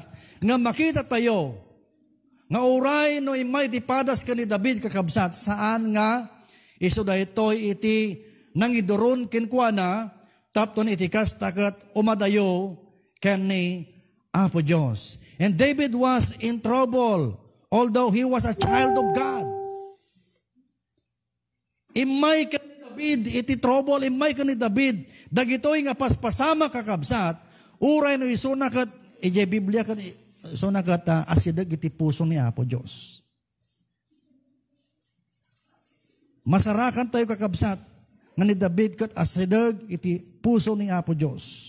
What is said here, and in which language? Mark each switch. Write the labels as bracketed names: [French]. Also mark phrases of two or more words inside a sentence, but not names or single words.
[Iloko] Nga makita tayo. Nga oray no imay ti padas ka ni David kakabsat. Saan nga iso da itoy iti nangidoron kinkwana tapton iti kastakat umadayo ken ni Apo Dios. [English] And David was in trouble although he was a child of God. [Iloko] Imay ka ni David iti trouble imay ka ni David dagitoy nga paspasama kakabsat uray no isunakat iti Biblia kat isunakat asidag iti puso ni Apo Dios. Masarakan tayo kakabsat nga ni David kat asidag iti puso ni Apo Dios.